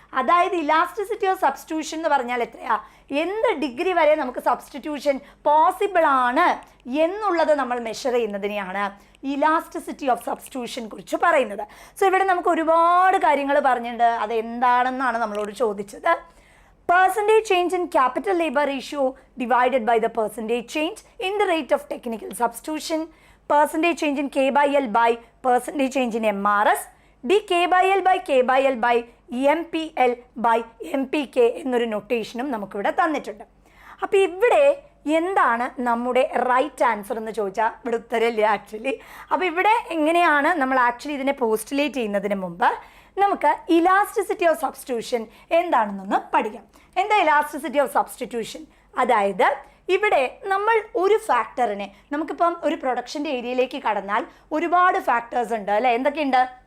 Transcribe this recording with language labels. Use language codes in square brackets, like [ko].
[ml] അതായത് elasticity of substitution എന്ന് പറഞ്ഞാൽ എത്രയാ, എന്ത് ഡിഗ്രി വരെ നമുക്ക് സബ്സ്റ്റിറ്റ്യൂഷൻ പോസിബിൾ ആണ് എന്നുള്ളത് നമ്മൾ മെഷർ ചെയ്യുന്നതിനെയാണ് ഇലാസ്റ്റിസിറ്റി ഓഫ് സബ്സ്റ്റിറ്റ്യൂഷൻ കുറിച്ച് പറയുന്നത്. സോ ഇവിടെ നമുക്ക് ഒരുപാട് കാര്യങ്ങൾ പറഞ്ഞിട്ടുണ്ട്. അതെന്താണെന്നാണ് നമ്മളോട് ചോദിച്ചത്. [en] Percentage change in capital labor ratio divided by the percentage change in the rate of technical substitution, percentage change in K by L by percentage change in MRS, d K by L by K by L by MPL by MPK [ml] എന്നൊരു നൊട്ടേഷനും നമുക്കിവിടെ തന്നിട്ടുണ്ട്. അപ്പോൾ ഇവിടെ എന്താണ് നമ്മുടെ right answer എന്ന് ചോദിച്ചാൽ ഇവിടെ ഉത്തരമില്ല ആക്ച്വലി. അപ്പോൾ ഇവിടെ എങ്ങനെയാണ് നമ്മൾ ആക്ച്വലി ഇതിനെ പോസ്റ്റുലേറ്റ് ചെയ്യുന്നതിന് മുമ്പ് നമുക്ക് ഇലാസ്റ്റിസിറ്റി ഓഫ് സബ്സ്റ്റിറ്റ്യൂഷൻ എന്താണെന്നൊന്ന് പഠിക്കാം. എന്താ ഇലാസ്റ്റിസിറ്റി ഓഫ് സബ്സ്റ്റിറ്റ്യൂഷൻ? അതായത് ഇവിടെ നമ്മൾ ഒരു ഫാക്ടറിനെ, നമുക്കിപ്പം ഒരു പ്രൊഡക്ഷൻ്റെ ഏരിയയിലേക്ക് കടന്നാൽ ഒരുപാട് ഫാക്ടേഴ്സ് ഉണ്ട്, അല്ലേ? എന്തൊക്കെയുണ്ട്?